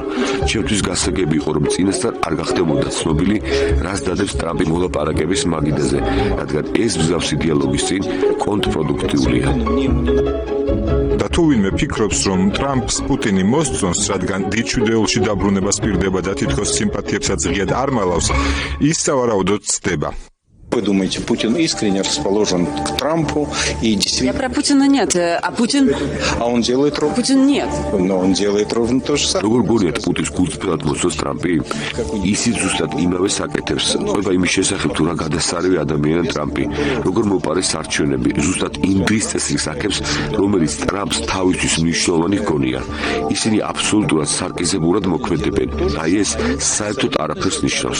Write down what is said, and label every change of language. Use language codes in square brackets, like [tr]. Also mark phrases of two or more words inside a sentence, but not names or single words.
[ka] ჩემთვის გასაგები იყო რომ წინასწარ არ გახდებოდა ცნობილი რას დადებს ტრამპი მოლაპარაკების მაგიდაზე, რადგან ეს მსგავსი დიალოგის წინ კონტრპროდუქტიულია. და თუ ვინმე фикრობს, რომ ტრამპს პუტინი მოსწონს, рადგან დიჩვიდეულში დაბრუნებას პირდება და თითქოს სიმპათიებსაც ღიად არ მალავს, ის სავარაუდოდ ცდება. [ru] Вы думаете, Путин искренне расположен к Трампу и действительно... Я про Путина нет, а Путин... А он делает ровно... Путин нет. Но он делает ровно то же самое. [ka] როგორ გონიათ პუტინს გულწრფელად მოსწონს ტრამპი? ისიც ზუსტად იმავე საკეთებს. ყვება იმის შესახებ თუ რა გადასარევი ადამიანია ტრამპი. როგორ მოპარეს არჩევნები, ზუსტად იმ დრის წესრიგს აქებს, რომელიც ტრამპს თავისთვის მნიშვნელოვანი ჰგონია. ისინი აბსოლუტურად სარკიზებურად მოქმედებენ. აი ეს საერთოდ არაფერს ნიშნავს.